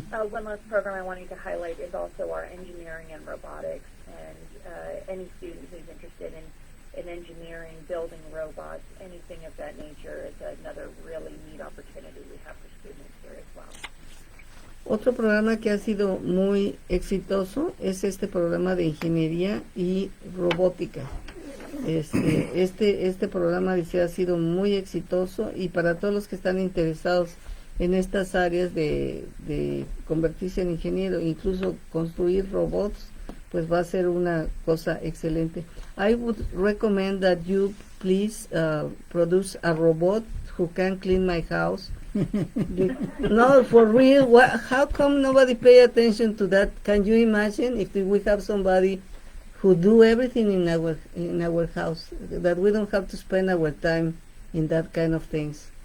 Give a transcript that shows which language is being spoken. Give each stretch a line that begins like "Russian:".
English: One last program I wanted to highlight is also our engineering and robotics. And any student who's interested in engineering, building robots, anything of that nature is another really neat opportunity we have for students here as well.
Spanish: Otro programa que ha sido muy exitoso es este programa de ingeniería y robótica. Este programa dice ha sido muy exitoso, y para todos los que están interesados en estas áreas de convertirse en ingeniero, incluso construir robots, pues va a ser una cosa excelente.
English: I would recommend that you please produce a robot who can clean my house. No, for real. How come nobody pay attention to that? Can you imagine if we have somebody who do everything in our house, that we don't have to spend our time in that kind of things?